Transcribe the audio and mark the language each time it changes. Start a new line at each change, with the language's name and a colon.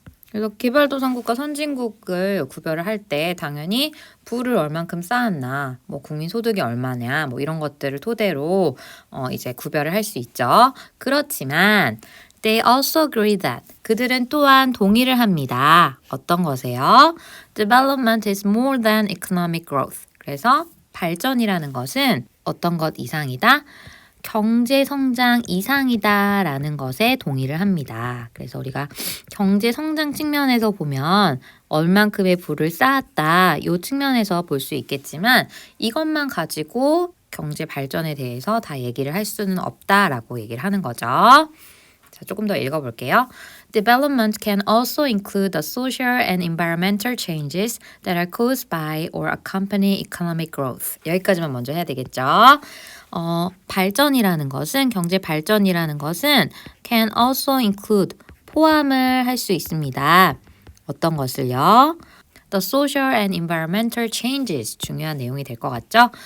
Korean: 그래서 개발도상국과 선진국을 구별을 할 때 당연히 부를 얼만큼 쌓았나, 뭐 국민 소득이 얼마냐, 뭐 이런 것들을 토대로 이제 구별을 할 수 있죠. 그렇지만
English: They also agree that
Korean: 그들은 또한 동의를 합니다. 어떤 것에요?
English: Development is more than economic growth.
Korean: 그래서 발전이라는 것은 어떤 것 이상이다? 경제 성장 이상이다 라는 것에 동의를 합니다. 그래서 우리가 경제 성장 측면에서 보면 얼만큼의 부를 쌓았다 이 측면에서 볼 수 있겠지만 이것만 가지고 경제 발전에 대해서 다 얘기를 할 수는 없다라고 얘기를 하는 거죠. 자, 조금 더 읽어볼게요.
English: Development can also include the social and environmental changes that are caused by or accompany economic growth.
Korean: 여기까지만 먼저 해야 되겠죠. 발전이라는 것은, 경제 발전이라는 것은
English: can also include,
Korean: 포함을 할 수 있습니다. 어떤 것을요?
English: The social and environmental changes,
Korean: 중요한 내용이 될 것 같죠?